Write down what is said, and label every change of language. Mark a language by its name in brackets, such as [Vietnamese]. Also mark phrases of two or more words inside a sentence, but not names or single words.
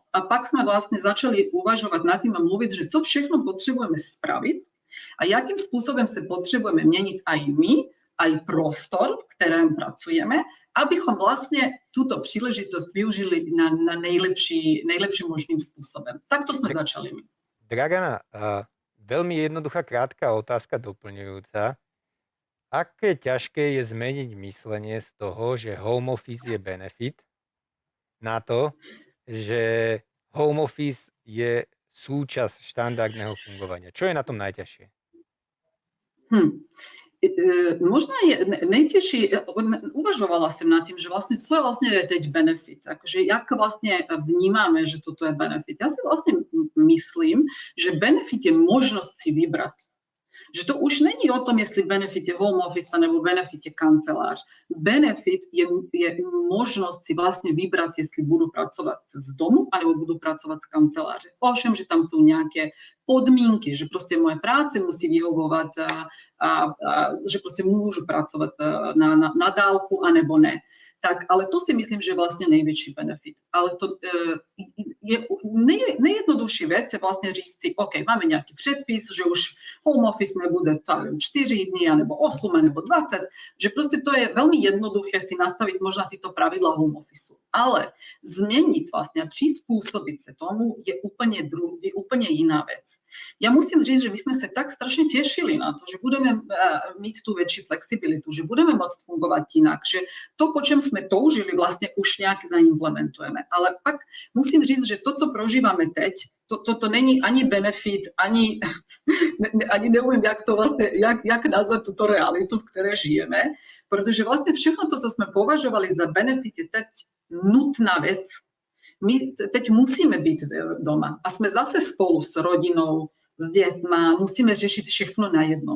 [Slovak] A pak sme vlastne začali uvažovať nad tým a mluviť, že [Czech] co všechno [Slovak] potrebujeme spraviť a jakým spôsobom sa potrebujeme meniť aj my, aj prostor, v ktorom pracujeme, abychom vlastne túto príležitosť využili na najlepším možným spôsobom. Takto sme začali my. Dragana, veľmi jednoduchá, krátka otázka doplňujúca. Aké ťažké je zmeniť myslenie z toho, že home office je benefit, na to, že home office je súčasť štandardného fungovania? Čo je na tom najťažšie? [Czech] Možná je najtěžší, uvažovala jsem nad tím, že vlastně, co je vlastně teď benefit, akože jak vlastně vnímáme, že toto je benefit. Já si vlastně myslím, že benefit je možnost si vybrat. Že to už není o tom, jestli benefit je home office nebo benefit je kancelář. [Slovak] Benefit je možnosť si vlastne vybrať, [Czech] jestli budu [Slovak] pracovať z domu, alebo budu pracovať z kanceláře. Ovšem, že tam sú nejaké podmínky, že proste moje práce musí vyhovovať a že proste môžu pracovať na dálku, anebo ne. Tak, ale to si myslím, že je vlastne nejväčší benefit. Ale to je nejjednodušší vec je vlastne [Czech] říct si, [Slovak] OK, máme nejaký předpis, že už home office nebude 4 dní, alebo 8, alebo 20, že proste to je veľmi jednoduché si nastaviť možno tieto pravidla home office. Ale zmeniť vlastne a prispôsobiť sa tomu je úplne iná vec. Ja musím říct, že my sme sa tak strašne tešili na to, že [Czech] budeme mít [Slovak] tú väčšiu flexibilitu, že budeme môcť fungovať inak, že to, po čem sme toužili, vlastne už nejak zaimplementujeme. [Czech] Ale pak musím říct, že to, co prožívame teď, to není ani benefit, [Slovak] ani neviem, jak nazvať túto realitu, v ktorej žijeme, pretože vlastne všechno to, co sme považovali za benefit, je teď nutná vec. My teď musíme byť doma a sme zase spolu s rodinou, s deťma, [Czech] musíme řešiť všechno najednou.